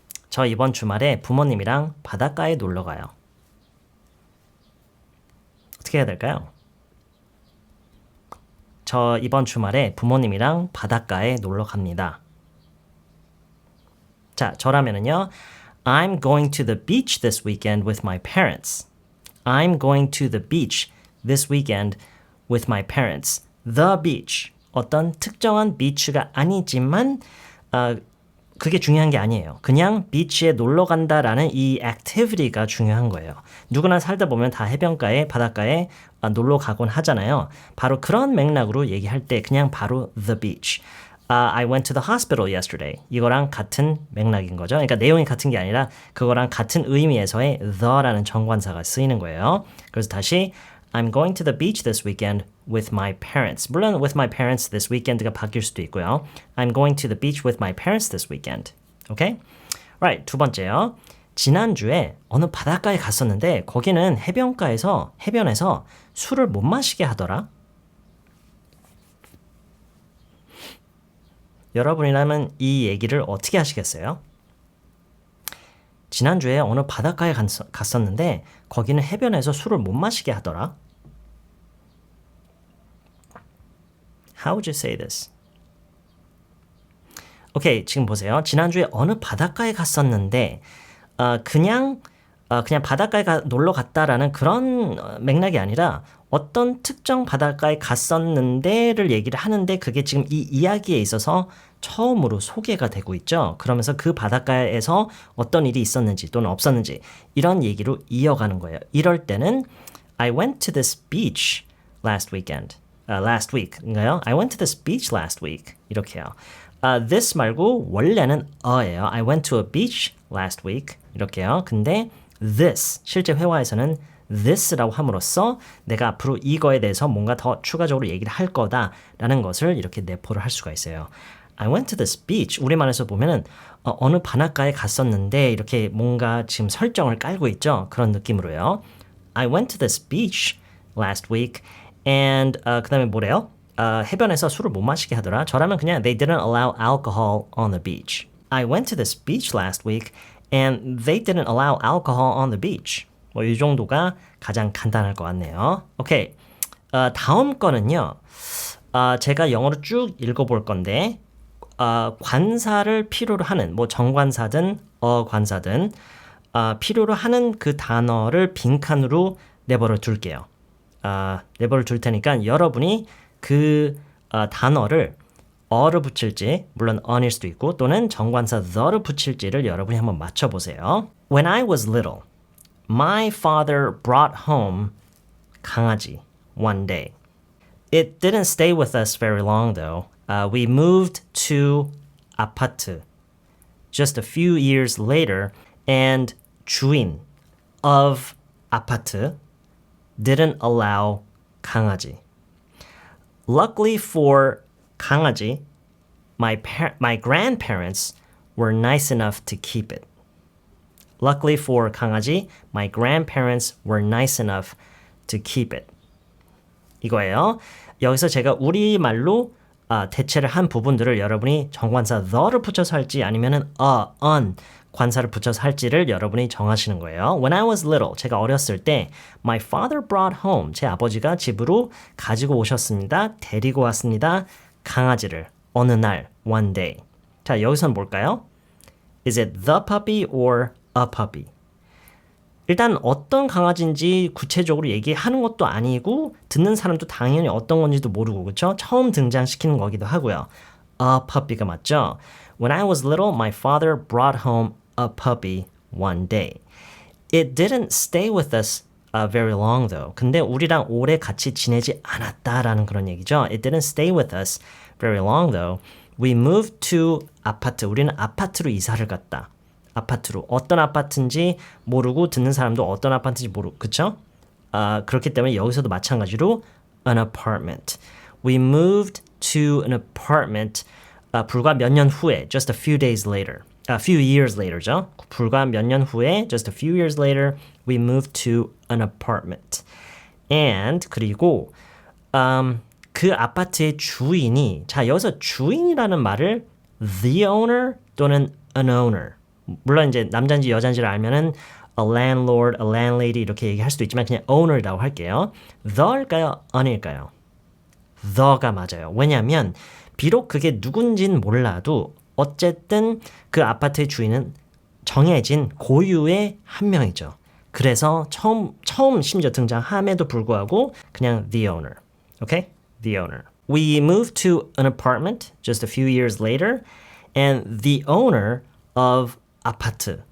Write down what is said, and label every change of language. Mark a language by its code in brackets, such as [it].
[ko] 저 이번 주말에 부모님이랑 바닷가에 놀러 가요. 어떻게 해야 될까요? 저 이번 주말에 부모님이랑 바닷가에 놀러 갑니다. 자, 저라면은요. [en] I'm going to the beach this weekend with my parents. I'm going to the beach this weekend with my parents. The beach. [ko] 어떤 특정한 beach가 아니지만 그게 중요한 게 아니에요. 그냥 비치에 놀러 간다라는 이 activity가 중요한 거예요. 누구나 살다 보면 다 해변가에 바닷가에 놀러 가곤 하잖아요. 바로 그런 맥락으로 얘기할 때 그냥 바로 [en] the beach. I went to the hospital yesterday. [ko] 이거랑 같은 맥락인 거죠. 그러니까 내용이 같은 게 아니라 그거랑 같은 의미에서의 the라는 정관사가 쓰이는 거예요. 그래서 다시 [en] I'm going to the beach this weekend with my parents. [ko] 물론 [en] with my parents this weekend가 [ko] 바뀔 수도 있고요. [en] I'm going to the beach with my parents this weekend. Okay? Right, [ko] 두 번째요. 지난주에 어느 바닷가에 갔었는데 거기는 해변에서 술을 못 마시게 하더라. 여러분이라면 이 얘기를 어떻게 하시겠어요? 지난주에 어느 바닷가에 갔었는데 거기는 해변에서 술을 못 마시게 하더라. [en] How would you say this? [ko] 오케이, 지금 보세요. 지난주에 어느 바닷가에 갔었는데 그냥 바닷가에 놀러 갔다라는 그런 맥락이 아니라 어떤 특정 바닷가에 갔었는데를 얘기를 하는데 그게 지금 이 이야기에 있어서 처음으로 소개가 되고 있죠. 그러면서 그 바닷가에서 어떤 일이 있었는지 또는 없었는지 이런 얘기로 이어가는 거예요. 이럴 때는 [en] I went to this beach last weekend. last week인가요? I went to this beach last week. [ko] 이렇게요. this 말고 원래는 a예요. [en] I went to a beach last week. [ko] 이렇게요. 근데 this 실제 회화에서는 this라고 함으로써 내가 앞으로 이거에 대해서 뭔가 더 추가적으로 얘기를 할 거다라는 것을 이렇게 내포를 할 수가 있어요. [en] I went to this beach. [ko] 우리말에서 보면은 어느 바닷가에 갔었는데 이렇게 뭔가 지금 설정을 깔고 있죠. 그런 느낌으로요. [en] I went to this beach last week and [ko] 그 다음에 뭐래요? 해변에서 술을 못 마시게 하더라. 저라면 그냥 [en] they didn't allow alcohol on the beach. I went to this beach last week and they didn't allow alcohol on the beach. [ko] 뭐 이 정도가 가장 간단할 것 같네요. 오케이. 다음 거는요. 제가 영어로 쭉 읽어볼 건데 관사를 필요로 하는 뭐 정관사든 어관사든 필요로 하는 그 단어를 빈칸으로 내버려 둘게요. 내버려 둘 테니까 여러분이 그 단어를 어를 붙일지 물론 on일 수도 있고 또는 정관사 the를 붙일지를 여러분이 한번 맞춰보세요. [en] When I was little, my father brought home 강아지 one day. It didn't stay with us very long though. We moved to 아파트 just a few years later and 주인 of 아파트 didn't allow 강아지. Luckily for 강아지, my grandparents were nice enough to keep it. Luckily for 강아지, my grandparents were nice enough to keep it. [ko] 이거예요. 여기서 제가 우리말로 대체를 한 부분들을 여러분이 정관사 the를 붙여서 할지 아니면은 on 관사를 붙여서 할지를 여러분이 정하시는 거예요. [en] When I was little, [ko] 제가 어렸을 때 [en] my father brought home, [ko] 제 아버지가 집으로 가지고 오셨습니다. 데리고 왔습니다. 강아지를 어느 날, [en] one day. [ko] 자, 여기서는 뭘까요? [en] Is it the puppy or a puppy? [ko] 일단 어떤 강아지인지 구체적으로 얘기하는 것도 아니고 듣는 사람도 당연히 어떤 건지도 모르고 그렇죠? 처음 등장시키는 거기도 하고요. A puppy가 맞죠? [en] When I was little, my father brought home a puppy one day. It didn't stay with us very long though. [ko] 근데 우리랑 오래 같이 지내지 않았다라는 그런 얘기죠. [en] It didn't stay with us very long though. We moved to 아파트. [ko] 우리는 아파트로 이사를 갔다. 아파트로. 어떤 아파트인지 모르고 듣는 사람도 어떤 아파트인지 모르고. 그쵸? 그렇기 때문에 여기서도 마찬가지로 [en] an apartment. We moved to an apartment. [ko] 불과 몇 년 후에, [en] just a few days later. A few years later죠. [ko] 불과 몇 년 후에, [en] just a few years later, we moved to an apartment. [ko] And 그리고 그 아파트의 주인이 자 여기서 주인이라는 말을 [en] the owner [ko] 또는 [en] an owner [ko] 물론 이제 남자인지 여자인지를 알면은 [en] a landlord, a landlady [ko] 이렇게 얘기할 수도 있지만 그냥 owner이라고 할게요. the일까요? on일까요? the가 맞아요. 왜냐하면 비록 그게 누군진 몰라도 어쨌든 그 아파트의 주인은 정해진 고유의 한 명이죠. 그래서 처음 심지어 등장함에도 불구하고 그냥 [en] the owner. Okay? The owner. We moved to an apartment just a few years later and the owner of 아파트.